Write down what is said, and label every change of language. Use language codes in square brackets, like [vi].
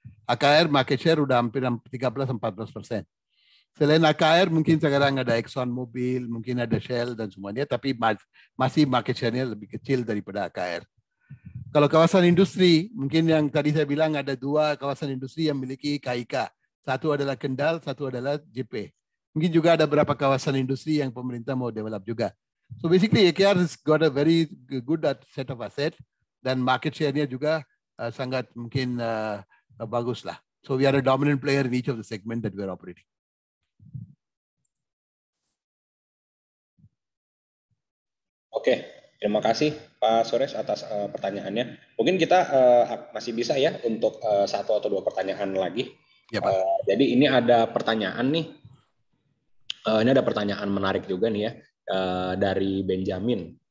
[id] AKR market share udah hampir 13-14%. Selain AKR mungkin sekarang ada Exxon Mobil, mungkin ada Shell dan semuanya, tapi masih market share-nya lebih kecil daripada AKR. Kalau kawasan industri, mungkin yang tadi saya bilang ada 2 kawasan industri yang memiliki KIK. Satu adalah Kendal, satu adalah JP. Mungkin juga ada beberapa kawasan industri yang pemerintah mau develop juga. [en] So basically AKR has got a very good set of asset [id] dan market share-nya juga sangat mungkin bagus lah. [en] So we are a dominant player in each of the segment that we are operating. [id] Oke, terima kasih Pak Suresh atas pertanyaannya. Mungkin kita masih bisa ya untuk satu atau dua pertanyaan lagi. Ya, Pak. Jadi ini ada pertanyaan nih. Ini ada pertanyaan menarik juga nih ya dari Benjamin.